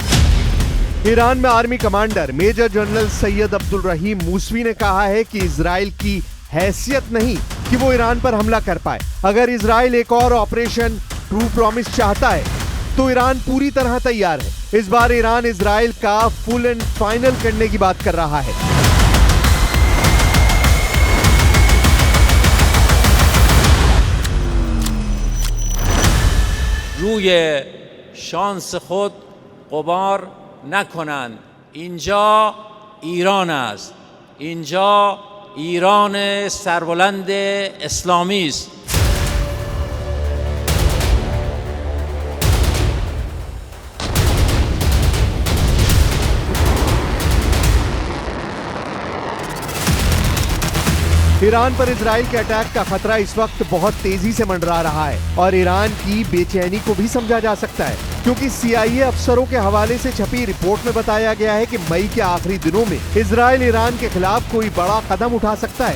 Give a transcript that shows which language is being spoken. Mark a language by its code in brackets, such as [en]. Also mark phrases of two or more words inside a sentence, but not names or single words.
[hi] ईरान में आर्मी कमांडर मेजर जनरल सैयद अब्दुल रहीम मूसवी ने कहा है कि इजराइल की हैसियत नहीं कि वो ईरान पर हमला कर पाए। अगर इजराइल एक और ऑपरेशन ट्रू प्रॉमिस चाहता है तो ईरान पूरी तरह तैयार है। इस बार ईरान इजराइल का [en] full and final [hi] करने की बात कर रहा है। [fa] روی شانس خود غبار نکنند. اینجا ایران است. اینجا ایران سربلند اسلامی است. [hi] ईरान पर इजराइल के अटैक का खतरा इस वक्त बहुत तेजी से मंडरा रहा है और ईरान की बेचैनी को भी समझा जा सकता है, क्योंकि CIA अफसरों के हवाले से छपी रिपोर्ट में बताया गया है कि मई के आखिरी दिनों में इजराइल ईरान के खिलाफ कोई बड़ा कदम उठा सकता है।